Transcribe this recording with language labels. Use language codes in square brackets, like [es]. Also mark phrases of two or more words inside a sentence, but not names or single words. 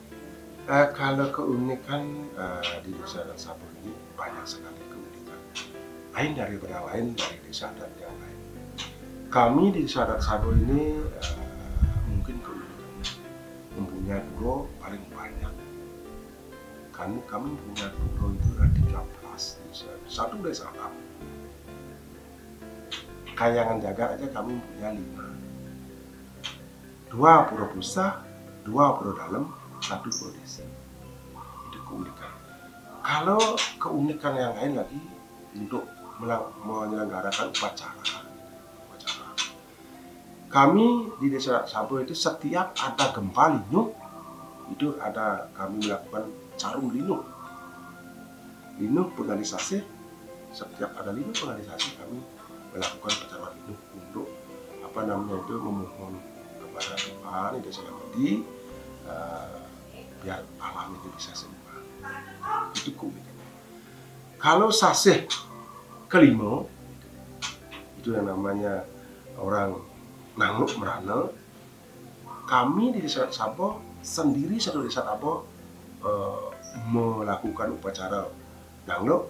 [id] Kalau keunikan di Desa Adat Sabo ini banyak sekali keunikan. Lain daripada lain dari desa adat yang lain. Kami di Desa Adat Sabo ini mungkin keunikannya mempunyai pura paling banyak. Kami punya pura itu ada 13 desa. Satu desa adat. Kayangan Jagat aja kami punya 5. 2 pura pusat, 2 pura dalam, 1 pura desa. Itu keunikan. Kalau keunikan yang lain lagi untuk menyelenggarakan upacara. Kami di Desa Sabo itu setiap ada gempa linuh, itu ada kami melakukan carum linuh. Linuh pengalisasi, setiap ada linuh pengalisasi kami melakukan upacara linuh untuk memohon kepada Tuhan di Desa Yamudi biar alam itu bisa sembuh. Itu keunikan. Kalau sasih kelima itu yang namanya orang Nangluk Merana, kami di Desa Sabo sendiri satu Desa Sabo melakukan upacara Nangluk.